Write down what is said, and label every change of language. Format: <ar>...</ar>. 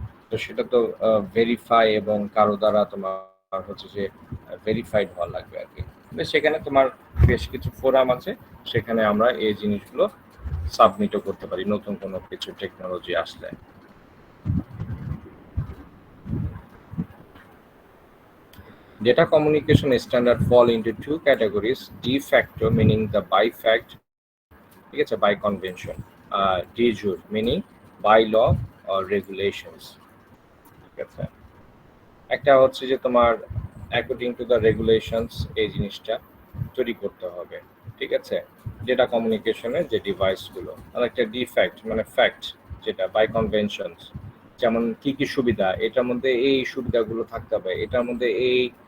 <bn>তো সেটা তো ভেরিফাই এবং কারো দ্বারা তোমার হচ্ছে যে ভেরিফাইড হওয়া লাগবে আর কি। সেখানে তোমার বেশ কিছু ফোরাম আছে, সেখানে আমরা এই জিনিসগুলো সাবমিটও করতে পারি নতুন কোনো কিছু টেকনোলজি আসলে।</bn> <en>Data communication standard fall into two categories: de facto meaning the by fact,</en> <bn>ঠিক আছে,</bn> <en>by convention, de jure meaning by law or regulations, ঠিক আছে।</en> <bn>একটা হচ্ছে যে তোমার</bn> <en>according to the regulations</en> <bn>এই জিনিসটা তৈরি করতে হবে, ঠিক আছে, ডেটা কমিউনিকেশনের যে ডিভাইসগুলো। আর একটা ডিফ্যাক্ট মানে ফ্যাক্ট, যেটা বাই কনভেনশনস, যেমন কি কি সুবিধা, এটার মধ্যে এই সুবিধাগুলো থাকতে হবে, এটার মধ্যে এই</bn>